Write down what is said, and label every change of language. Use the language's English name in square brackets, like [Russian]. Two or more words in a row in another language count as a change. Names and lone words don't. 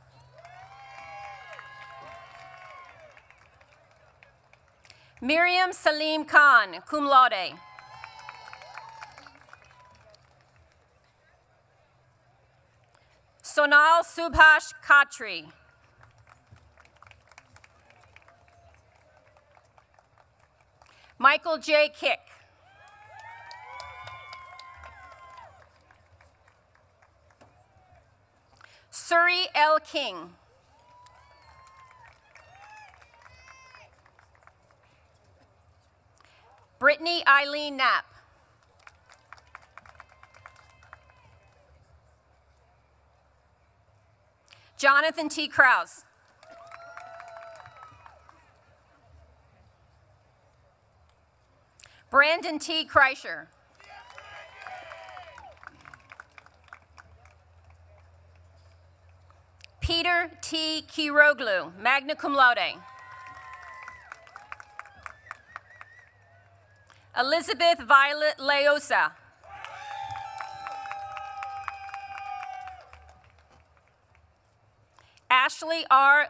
[English] Miriam Salim Khan, [Latin] cum laude. [English] Sonal Subhash Khatri. Michael J. Kick. Suri L. King. Brittany Eileen Knapp. Jonathan T. Krause. Brandon T. Kreischer. Peter T. Kiroglu, [Latin] magna cum laude. [English] Elizabeth Violet Leosa. Ashley R.